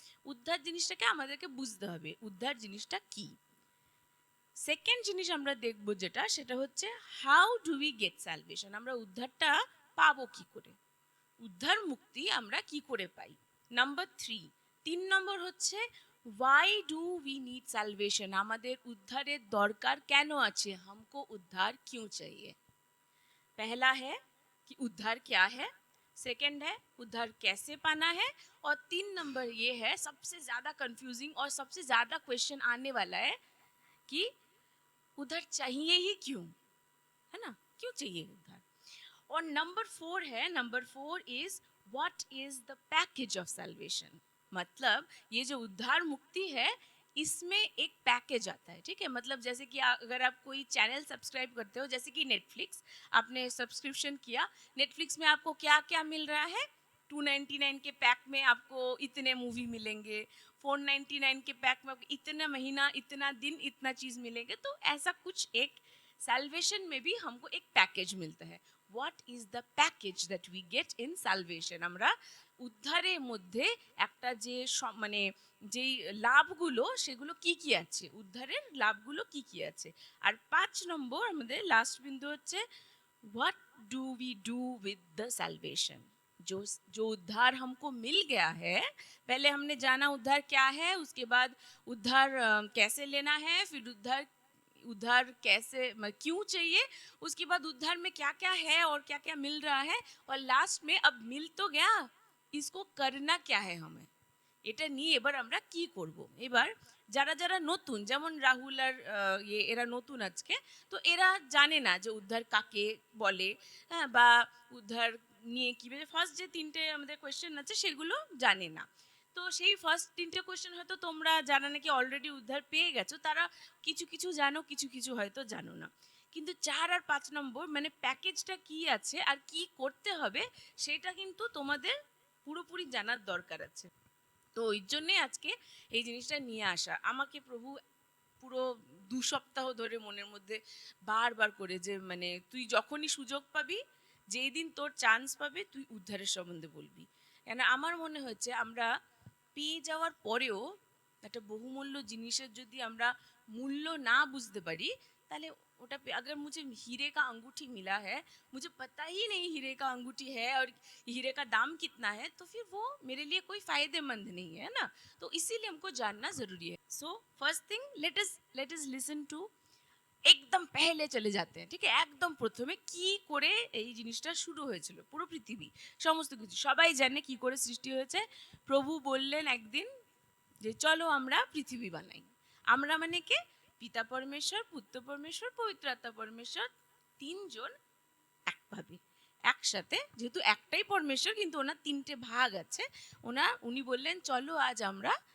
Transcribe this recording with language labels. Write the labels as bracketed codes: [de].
[bn] উদ্ধার জিনিসটাকে আমাদেরকে বুঝতে হবে, উদ্ধার জিনিসটা কি। সেকেন্ড জিনিস আমরা দেখব যেটা, সেটা হচ্ছে [en] How do we get salvation? [bn] আমরা উদ্ধারটা পাবো কি করে, উদ্ধার মুক্তি আমরা কি করে পাই। নাম্বার 3 হচ্ছে [en] Why do we need salvation? [bn] আমাদের উদ্ধারের দরকার কেন আছে? [hi] हमको उद्धार क्यों चाहिए? पहला है कि उद्धार क्या है, सेकंड है उद्धार कैसे पाना है, और 3 ये है सबसे ज्यादा कंफ्यूजिंग और सबसे ज्यादा क्वेश्चन आने वाला है कि उद्धार चाहिए ही क्यों, है ना? क्यों चाहिए उद्धार? [en] और number 4 is what is the package of salvation? [hi] मतलब ये जो उद्धार मुक्ति है, इसमें एक पैकेज आता है, ठीक है? मतलब जैसे कि अगर आप कोई चैनल सब्सक्राइब करते हो, जैसे कि नेटफ्लिक्स, आपने सब्सक्रिप्शन किया, नेटफ्लिक्स में आपको क्या क्या मिल रहा है? 299 के पैक में आपको इतने मूवी मिलेंगे, 499 के पैक में आपको इतना महीना, इतना दिन, इतना चीज मिलेंगे। तो ऐसा कुछ एक साल्वेशन में भी हमको एक पैकेज मिलता है। [en] What is the package that we get in salvation? [bn] আমরা উদ্ধারের মধ্যে একটা যে মানে যেই লাভগুলো, সেগুলো কি কি আছে, উদ্ধারের লাভগুলো কি কি আছে। আর 5 আমাদের লাস্ট বিন্দু হচ্ছে [en] What do we do with the salvation? [hi] जो जो उद्धार हमको मिल गया है, पहले हमने जाना उद्धार क्या है, उसके बाद उद्धार कैसे लेना है, फिर उद्धार उद्धार कैसे क्यों चाहिए, उसके बाद उद्धार में क्या क्या है और क्या क्या मिल रहा है, और लास्ट में अब मिल तो गया, इसको करना क्या है हमें, [bn] এটা নিয়ে এবার আমরা কি করব। এবার যারা যারা নতুন, যেমন রাহুল আর এরা নতুন আজকে, তো এরা জানে না যে উদ্ধার কাকে বলে, হ্যাঁ, বা উদ্ধার নিয়ে কীভাবে, ফার্স্ট যে 3টে আমাদের কোয়েশ্চেন আছে সেগুলো জানে না। তো সেই ফার্স্ট 3টে কোয়েশ্চেন হয়তো তোমরা যারা নাকি অলরেডি উদ্ধার পেয়ে গেছো, তারা কিছু কিছু জানো, কিছু কিছু হয়তো জানো না। কিন্তু 4 আর 5 মানে প্যাকেজটা কি আছে আর কি করতে হবে, সেটা কিন্তু তোমাদের পুরোপুরি জানার দরকার আছে। তো ওই জন্যে আজকে এই জিনিসটা নিয়ে আসা। আমাকে প্রভু পুরো 2 সপ্তাহ ধরে মনের মধ্যে বারবার করে যে মানে তুই যখনই সুযোগ পাবি, যেই দিন তোর চান্স পাবে, তুই উদ্ধারের সম্বন্ধে বলবি। কেন আমার মনে হচ্ছে আমরা পেয়ে যাওয়ার পরেও একটা বহুমূল্য জিনিসের যদি আমরা মূল্য না বুঝতে পারি, তাহলে ওটা [hi] अगर मुझे हीरे का अंगूठी मिला है, मुझे पता ही नहीं हीरे का अंगूठी है और हीरे का दाम कितना है, तो फिर वो मेरे लिए कोई फायदेमंद नहीं है ना। तो इसीलिए हमको जानना जरूरी है। [en] so first thing, let us listen to, [hi] একদম পেহলে চলে যাতে हैं, [bn] ঠিক আছে? একদম প্রথমে কি করে এই জিনিসটা শুরু হয়েছিল, পুরো পৃথিবী, সমস্ত কিছু সবাই জানে কি করে সৃষ্টি হয়েছে। প্রভু বললেন একদিন যে চলো আমরা পৃথিবী বানাই। আমরা মানে কে? পিতা পরমেশ্বর, পুত্র পরমেশ্বর, পবিত্র আত্মা পরমেশ্বর, 3জন একভাবে একসাথে, যেহেতু একটাই পরমেশ্বর কিন্তু ওনার 3টে ভাগ আছে, উনি বললেন চলো আজ আমরা